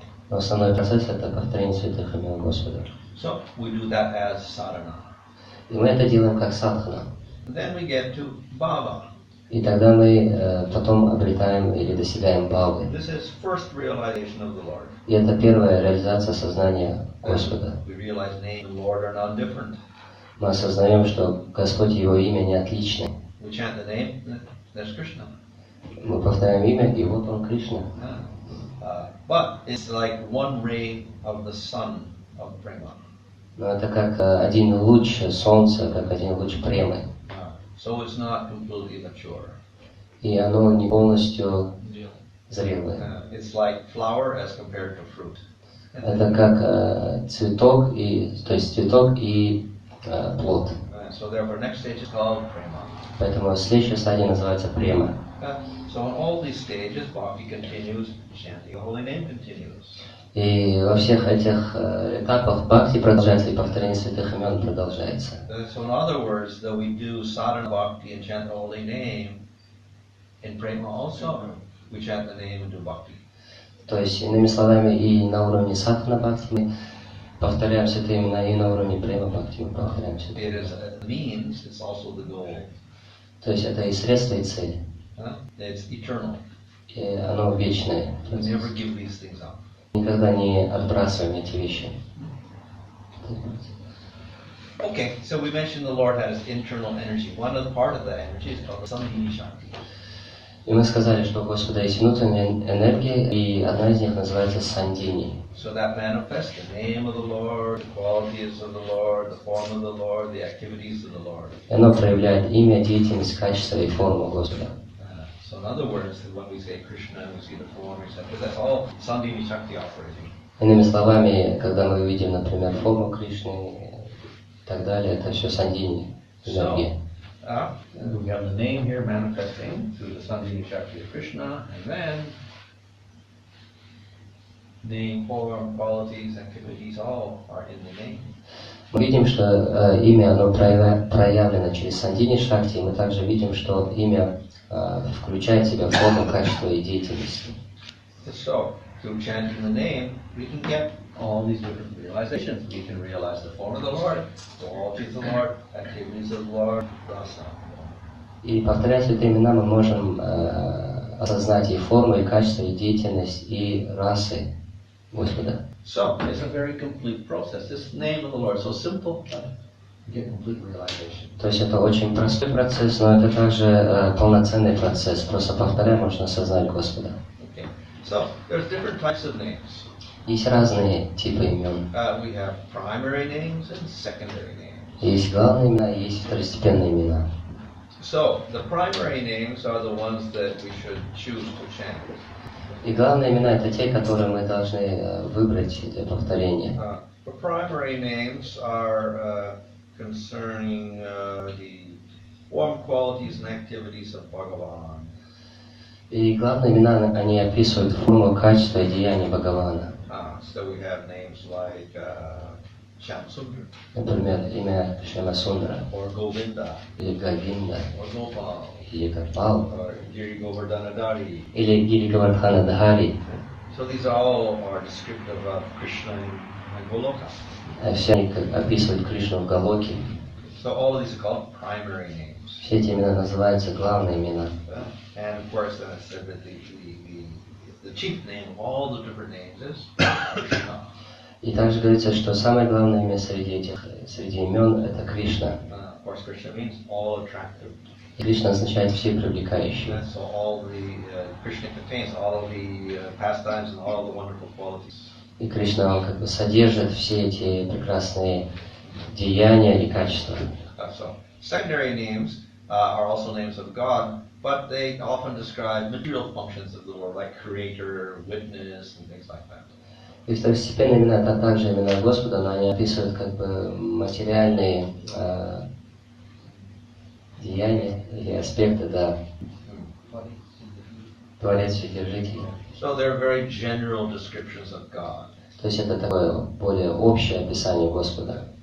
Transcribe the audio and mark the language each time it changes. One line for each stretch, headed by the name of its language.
Russian: Но основной процесс это повторение святых имен Господа.
English: So we do that as sadhana.
Russian: И мы это делаем как садхана.
English: Then we get to bhava.
Russian: И тогда мы потом обретаем или достигаем бхавы.
English: This is first realization of the Lord.
Russian: И это первая реализация сознания Господа.
English: We realize name and Lord are non-different.
Russian: Мы осознаем, что Господь и Его имя не отличны.
English: We chant the name, there's Krishna.
Russian: Мы повторяем имя, и вот Он Кришна.
English: But it's like one ray of the sun of prema.
Russian: Но это как один луч солнца, как один луч премы.
English: So it's not completely mature.
Russian: и оно не полностью зрелое.
English: It's like flower as compared to fruit.
Russian: Это как цветок, то есть цветок и плод.
English: So therefore, next stage is called prema.
Russian: Поэтому следующая стадия называется према.
English: So in all these stages, bhakti continues, chanting the holy name continues.
Russian: И во всех этих этапах бхакти продолжается, и повторение святых имен продолжается.
English: So in other words, though we do sadhana bhakti and chant the holy name, in prema also, we chant the name and do bhakti.
Russian: То есть, иными словами, и на уровне садхана бхакти мы повторяем святые имена, и на уровне према бхакти мы повторяем святые имена.
English: It is a means, it's also the goal.
Russian: То есть это и средство, и цель.
English: It's eternal.
Russian: И оно вечное.
English: We never give these things up.
Russian: Никогда не отбрасываем эти вещи.
English: Okay, so we mentioned the Lord has internal energy. One of the part of that energy is called Samdhini Shakti.
Russian: И мы сказали, что у Господа есть внутренняя энергия, и одна из них называется сандини.
English: So that manifests the name of the Lord, the qualities of the Lord, the form of the Lord, the activities of the Lord.
Russian: И оно проявляет имя, деятельность, качество и форму Господа.
English: So in other words, when we say Krishna, we see the form, etc. That's all Samdhini Shakti operating.
Russian: Иными словами, когда мы видим, например, форму Кришны и так далее, это все сандини, энергия.
English: We have the name here manifesting through the Samdhini Shakti of Krishna, and then name, form, qualities, activities, all are in the name.
Russian: Мы видим, что имя оно проявлено через сандини шакти, и мы также видим, что имя включает в себя форму, качество и деятельность.
English: So, through chanting the name, we can get all these different realizations. We can realize the form of the Lord, the qualities of the Lord, activities of the Lord, rasa.
Russian: И повторяя святые имена, мы можем осознать и форму, и качество, и деятельность, и расы Господа.
English: So, it's a very complete process. This name of the Lord is so simple, you get complete realization.
Russian: То есть это очень простой процесс, но это также полноценный процесс. Просто повторяя, можно осознать Господа.
English: Okay. So, there's different types of names.
Russian: Есть разные типы имен.
English: We have primary names and secondary names.
Russian: Есть главные имена, и есть второстепенные имена.
English: So, the primary names are the ones that we should choose to chant.
Russian: И главные имена это те, которые мы должны выбрать для повторения.
English: The primary names are concerning the form, qualities, and activities of Bhagavan.
Russian: И главные имена, они описывают форму, качество и деяния Бхагавана.
English: So we have names like Shamsundar,
Russian: Например, имя Шьямасундара,
English: or Govinda,
Russian: или Говинда,
English: or Gopal,
Russian: или Гопал,
English: or Giri Govardhanadari.
Russian: или Гири Говардханадхари.
English: So these all are descriptive of Krishna and Goloka.
Russian: Все они описывают Кришну в Галоке.
English: So all of these are called primary names.
Russian: Все эти имена называются главные имена.
English: And of course, then it's said that the chief name of all the different names is Krishna.
Russian: И также говорится, что самое главное имя среди имен это Кришна.
English: Of course, Krishna means all attractive.
Russian: Кришна означает все привлекающие.
English: So all the Krishna contains all of the pastimes and all the wonderful qualities.
Russian: И Кришна, он как бы содержит все эти прекрасные деяния и качества.
English: So secondary names are also names of God, but they often describe material functions of the Lord, like creator, witness, and things like that.
Russian: И второстепенные имена это также имена Господа, но они описывают как бы материальные деяния или аспекты, да. Творец, Вседержитель.
English: So they're very general descriptions of God.
Russian: То есть это такое более общее описание Господа.